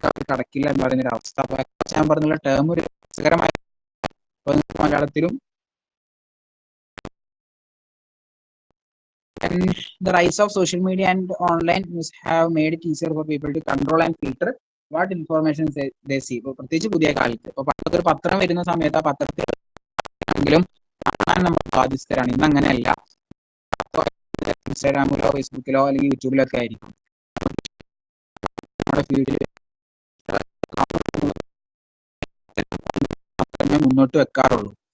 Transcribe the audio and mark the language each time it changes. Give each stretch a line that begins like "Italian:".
Malayalam: കടക്കില്ല എന്ന് പറയുന്ന ഒരു അവസ്ഥ. അപ്പൊ എക്കോ ചാമ്പർ എന്നുള്ള ടേം ഒരു രസകരമായ മലയാളത്തിലും.
English: And the rise of social media and online news have made it easier for people to control and filter what information they see.
Malayalam: ഇപ്പോൾ പ്രത്യേകിച്ച് പുതിയ കാലത്ത് ഇപ്പൊ പണ്ടൊരു പത്രം വരുന്ന സമയത്ത് ആ പത്രത്തിലെങ്കിലും കാണാൻ നമ്മൾ ബാധ്യസ്ഥരാണ്. ഇന്ന് അങ്ങനെയല്ല. ഇൻസ്റ്റാഗ്രാമിലോ ഫേസ്ബുക്കിലോ അല്ലെങ്കിൽ യൂട്യൂബിലൊക്കെ ആയിരിക്കും നമ്മുടെ ഫീഡിൽ മുന്നോട്ട് വെക്കാറുള്ളൂ.